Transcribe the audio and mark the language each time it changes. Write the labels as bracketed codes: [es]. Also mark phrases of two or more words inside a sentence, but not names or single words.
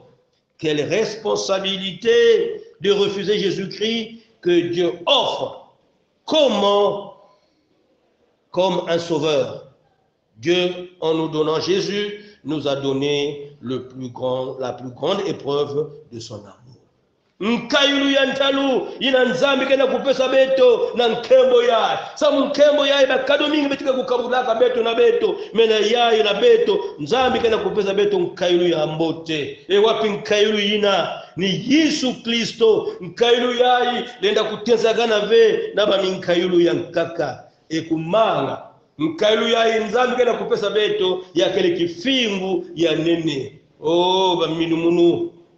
[fr] Quelle responsabilité de refuser Jésus-Christ que Dieu offre. Comment? Comme un sauveur. Dieu, en nous donnant Jésus, nous a donné la plus grande épreuve de son amour. [kg] Nkayulu ya ntalu ina nzambi kena kupesa beto na nkembo yae samu nkembo yae bakado mingi betika kukabulaka beto na beto mena yae na beto nzambi kena kupesa beto nkayulu ya mbote wapi nkayulu ina ni Yesu Kristo nkayulu yae lenda kutenzagana ve na ba nkayulu ya nkaka kumanga nkayulu yae nzambi kena kupesa beto ya kele kifingu ya nene ba minumunu